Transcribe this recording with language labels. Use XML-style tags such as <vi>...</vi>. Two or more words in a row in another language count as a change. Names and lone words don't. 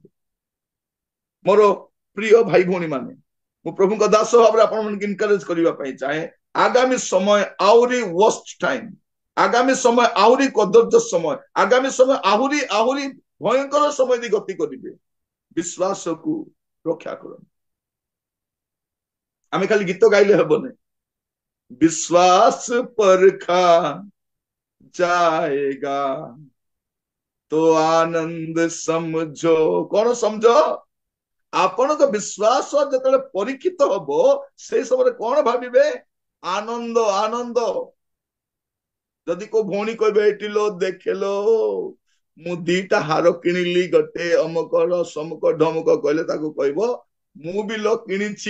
<or>ମୋର ପ୍ରିୟ ଭାଇ ଭଉଣୀ ମାନେ, ମୁଁ ପ୍ରଭୁଙ୍କ ଦାସ ଭାବରେ ଆପଣମାନଙ୍କୁ ଇନକରେଜ କରିବା ପାଇଁ ଚାହେଁ, ଆଗାମୀ ସମୟ ଆହୁରି</or> <en>worst time,</en> <or>ଆଗାମୀ ସମୟ ଆହୁରି କଦର୍ଯ୍ୟ ସମୟ, ଆଗାମୀ ସମୟ ଆହୁରି ଆହୁରି ଭୟଙ୍କର ସମୟ ଦେଇ ଗତି କରିବେ। ବିଶ୍ୱାସକୁ ରକ୍ଷା କରନ୍ତୁ। ଆମେ ଖାଲି ଗୀତ ଗାଇଲେ ହେବନି।</or> <hi>विश्वास परखा जाएगा तो आनंद समझो। कौन समझो?</hi> <or>ଆପଣଙ୍କ ବିଶ୍ୱାସ ଯେତେବେଳେ ପରୀକ୍ଷିତ ହବ, ସେଇ ସମୟରେ କଣ ଭାବିବେ? ଆନନ୍ଦ, ଆନନ୍ଦ। ଯଦି କୋଉ ଭଉଣୀ କହିବେ, ଏଠିଲୋ ଦେଖିଲୋ ମୁଁ 2ଟା ହାର କିଣିଲି, ଗୋଟେ ଅମକର ସମକ ଢମକ, କହିଲେ ତାକୁ କହିବ ମୁଁ ବି ଲୋ କିଣିଛି।</or>